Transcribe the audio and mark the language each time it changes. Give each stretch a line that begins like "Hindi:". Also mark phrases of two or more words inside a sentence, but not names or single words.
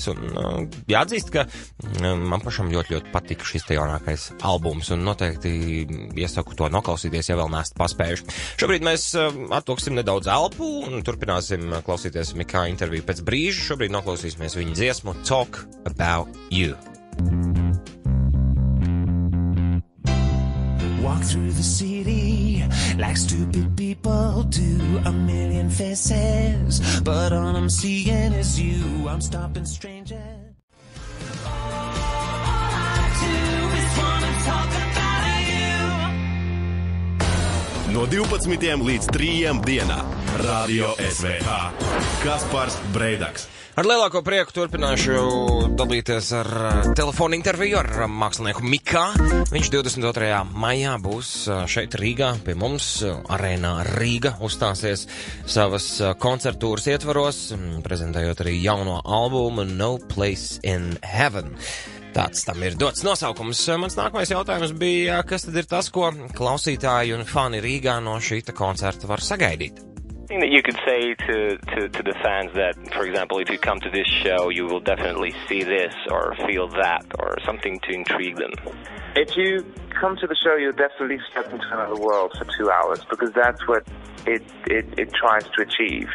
Latvian: Un jāatzīst, ka man pašam ļoti patika šis te jaunākais albums, un noteikti iesaku to noklausīties, ja vēl neesat paspējuši. Šobrīd mēs atvilksim nedaudz elpu un turpināsim klausīties Mikā interviju pēc brīža. Šobrīd noklausīsimies viņa dziesmu Talk About You.
English: Walk through the city like stupid people do, a million faces, but all I'm seeing is you. I'm stopping strangers. All I do is wanna talk about you.
Latvian: No 12 līdz 3 dienā Radio SVH Kaspars Breidaks. Ar lielāko prieku turpināšu dalīties ar telefonu interviju ar mākslinieku Mikā. Viņš 22. maijā būs šeit Rīgā pie mums, arēnā Rīga, uzstāsies savas koncertūras ietvaros, prezentējot arī jauno albumu No Place in Heaven. Tāds tam ir dots nosaukums. Mans nākamais jautājums bija, kas tad ir tas, ko klausītāji un fani Rīgā no šīta koncerta var sagaidīt?
English: Thing that you could say to the fans that, for example, if you come to this show, you will definitely see this or feel that or something to intrigue them? If you come to the show, you'll definitely step into another world for 2 hours, because that's what it tries to achieve.